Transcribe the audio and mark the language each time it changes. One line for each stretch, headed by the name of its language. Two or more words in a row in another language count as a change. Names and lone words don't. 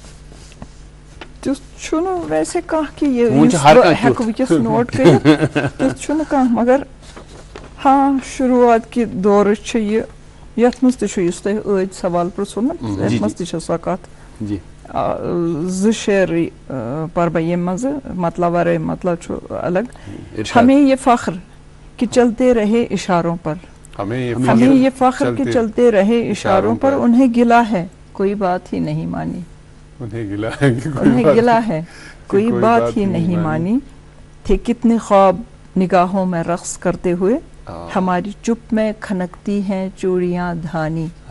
Kashmiri: تیُتھ چھُنہٕ ویسے کانٛہہ کہِ یُس بہٕ ہٮ۪کہٕ وٕنکٮ۪س نوٹ کٔرِتھ تیُتھ چھُنہٕ کانٛہہ مگر ہاں شروعات کہِ دورٕ چھِ یہِ یتھ منٛز تہِ چھُ یُس تۄہہِ ٲدۍ سوال پرٛژھوٗ نا یتھ منٛز تہِ چھِ سۄ کتھ
Urdu: جی 2
Kashmiri: شعرٕے پرٕ بہٕ ییٚمہِ منٛزٕ مطلب ورٲے مطلب چھُ الگ
Urdu: ہمیں یہ فخر کہ چلتے رہے اشاروں پر ہمیں یہ فخر کہ چلتے رہے اشاروں پر انہیں گلا ہے کوئی بات ہی نہیں مانی انہیں گلا ہے کوئی بات ہی نہیں مانی تھے کتنے خواب نگاہوں میں رقص کرتے ہوئے ہماری چپ میں کھنکتی ہیں چوڑیاں دھانی